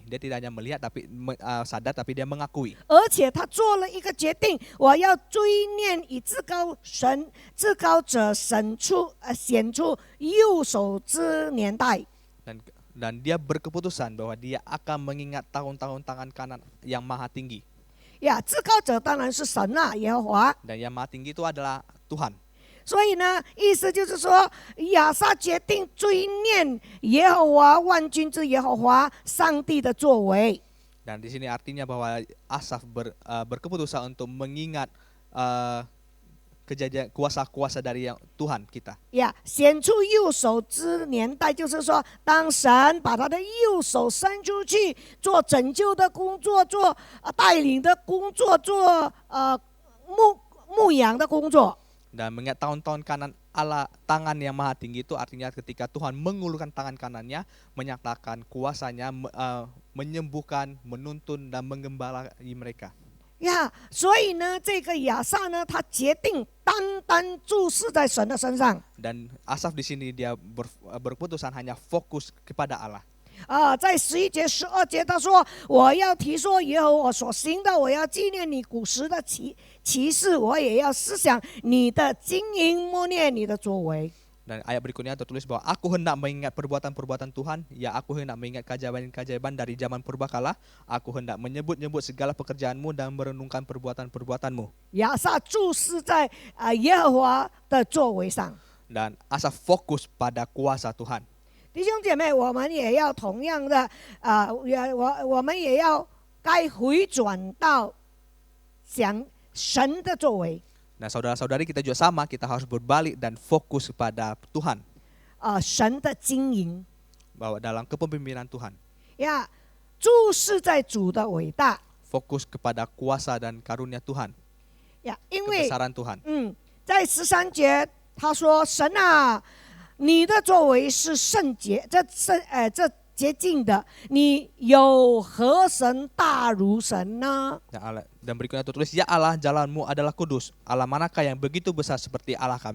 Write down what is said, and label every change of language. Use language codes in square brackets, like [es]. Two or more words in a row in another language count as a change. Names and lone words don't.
[id] Dia tidak hanya melihat tapi sadar tapi dia mengakui. [zh] 而且他做了一个决定，我要追念以至高者显出右手之年代。 [id] Dan dia berkeputusan bahwa dia akan mengingat tahun-tahun tangan kanan yang maha tinggi. [zh] 呀，至高者当然是神啦，耶和华。 [id] Dan yang maha tinggi itu adalah Tuhan. [zh] 所以呢，意思就是说，亚萨决定追念耶和华万军之耶和华上帝的作为。 [id] Dan di sini artinya bahwa Asaf berkeputusan untuk mengingat kejadian kuasa-kuasa dari yang Tuhan kita. [zh] 呀，显出右手之年代，就是说，当神把他的右手伸出去，做拯救的工作，做带领的工作，做牧养的工作。 [id] Dan mengingat tahun-tahun kanan Allah, tangan yang maha tinggi itu artinya ketika Tuhan mengulurkan tangan kanannya, menyatakan kuasanya, menyembuhkan, menuntun dan menggembalai mereka. [zh] 呀，所以呢，这个亚萨呢，他决定单单注视在神的身上。 [id] Dan Asaf di sini dia berkeputusan hanya fokus kepada Allah. [zh] 在11节、12节，他说：“我要提说耶和华所行的，我要纪念你古时的奇事，我也要思想你的经营，默念你的作为。” [id] Dan ayat berikutnya tertulis bahwa aku hendak mengingat perbuatan-perbuatan Tuhan, ya aku hendak mengingat keajaiban-keajaiban dari zaman purbakala, aku hendak menyebut-nyebut segala pekerjaanmu dan merenungkan perbuatan-perbuatanmu. [zh] 亚萨注视在耶和华的作为上。 [id] Dan Asaf fokus pada kuasa Tuhan. [zh] 弟兄姐妹，我们也要同样的我们也要该回转到讲神的作为。 [id] Nah saudara-saudari kita juga sama, kita harus berbalik dan fokus kepada Tuhan. [zh] 神的经营 [id] Bahwa dalam kepemimpinan Tuhan. [zh] 呀，注视在主的伟大。 [id] Fokus kepada kuasa dan karunia Tuhan. [zh] 呀，因为 [id] Kebesaran Tuhan. [zh] 在13节他说：“神啊，你的作为是圣洁，这洁净的，你有何神大如神呢？” [id] Dan berikutnya tertulis, ya Allah, jalanmu adalah kudus. Allah manakah yang begitu besar seperti Allah kami?